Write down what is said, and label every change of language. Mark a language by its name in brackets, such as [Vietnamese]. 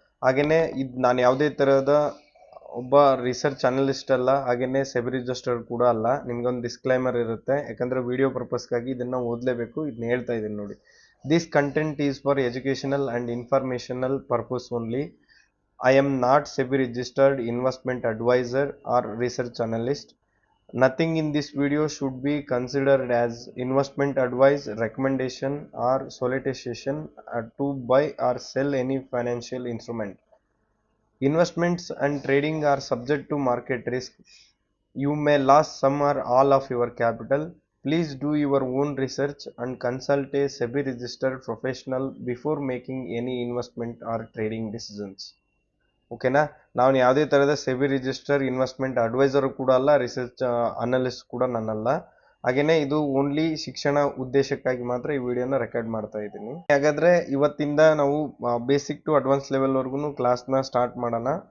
[Kannada] ಹಾಗೆಯೇ ಇದು ನಾನು ಯಾವುದೇ ಥರದ ಒಬ್ಬ ರಿಸರ್ಚ್ ಅನಲಿಸ್ಟ್ ಅಲ್ಲ, ಹಾಗೆಯೇ ಸೆಬಿ ರಿಜಿಸ್ಟರ್ಡ್ ಕೂಡ ಅಲ್ಲ. ನಿಮ್ಗೊಂದು ಡಿಸ್ಕ್ಲೈಮರ್ ಇರುತ್ತೆ, ಯಾಕಂದರೆ ವಿಡಿಯೋ ಪರ್ಪಸ್ಗಾಗಿ ಇದನ್ನು ಓದಲೇಬೇಕು. ಇದನ್ನ ಹೇಳ್ತಾ ಇದ್ದೀನಿ ನೋಡಿ. [English] This content is for educational and informational purpose only. I am not SEBI registered investment advisor or research analyst. Nothing in this video should be considered as investment advice, recommendation or solicitation to buy or sell any financial instrument. Investments and trading are subject to market risk. You may lose some or all of your capital. Please do your own research and consult a SEBI registered professional before making any investment or trading decisions. [Kannada] ಓಕೆನಾ. ನಾವು ಯಾವುದೇ ಥರದ SEBI register investment adviser ಕೂಡ ಅಲ್ಲ, research analyst ಕೂಡ ನಾನಲ್ಲ. ಹಾಗೆಯೇ ಇದು ಓನ್ಲಿ ಶಿಕ್ಷಣ ಉದ್ದೇಶಕ್ಕಾಗಿ ಮಾತ್ರ ಈ ವಿಡಿಯೋನ ರೆಕಾರ್ಡ್ ಮಾಡ್ತಾ ಇದ್ದೀನಿ. ಹಾಗಾದರೆ ಇವತ್ತಿಂದ ನಾವು ಬೇಸಿಕ್ ಟು ಅಡ್ವಾನ್ಸ್ ಲೆವೆಲ್ವರೆಗೂ ಕ್ಲಾಸ್ನ ಸ್ಟಾರ್ಟ್ ಮಾಡೋಣ.